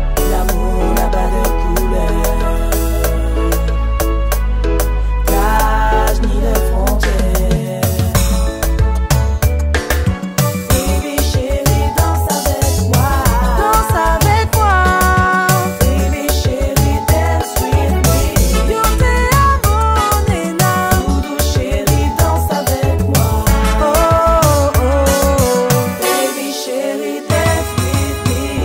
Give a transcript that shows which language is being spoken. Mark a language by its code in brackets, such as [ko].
[fr] L'amour n'a pas de couleur, d'âge ni de frontières. Baby chérie, danse avec moi. Danse avec moi. [en] Baby chérie, dance with me. [es] Yo te amo, nena. [fr] Doudou chérie, danse avec moi. [en] Oh, oh, baby chérie, dance with me.